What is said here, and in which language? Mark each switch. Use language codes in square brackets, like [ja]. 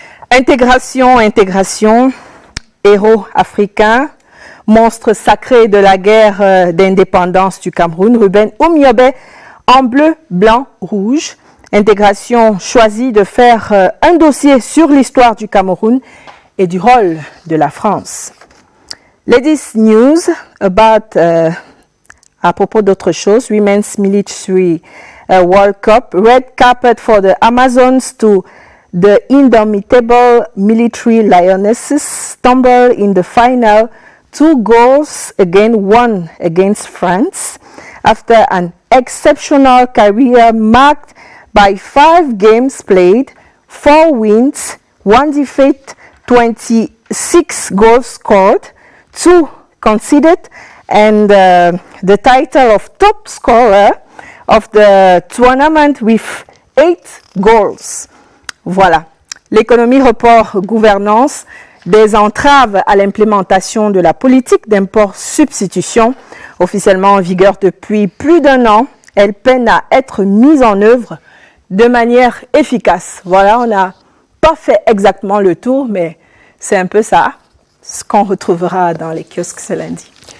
[fr] Intégration, héros africains, monstre sacré de la guerre d'indépendance du Cameroun, Ruben Oumiobe, en bleu, blanc, rouge. Intégration choisit de faire un dossier sur l'histoire du Cameroun et du rôle de la France. [en] Ladies news about, [fr] à propos d'autre chose, [en] Women's Military World Cup, red carpet for the Amazons to the indomitable military lionesses stumble in the final, 2 goals again, 1 against France, after an exceptional career marked by 5 games played, 4 wins, 1 defeat, 26 goals scored, 2 conceded, and the title of top scorer of the tournament with 8 goals. [fr] Voilà. L'économie, report, gouvernance, des entraves à l'implémentation de la politique d'import-substitution, officiellement en vigueur depuis plus d'1 an, elle peine à être mise en œuvre de manière efficace. Voilà, on n'a pas fait exactement le tour, mais c'est un peu ça, ce qu'on retrouvera dans les kiosques ce lundi.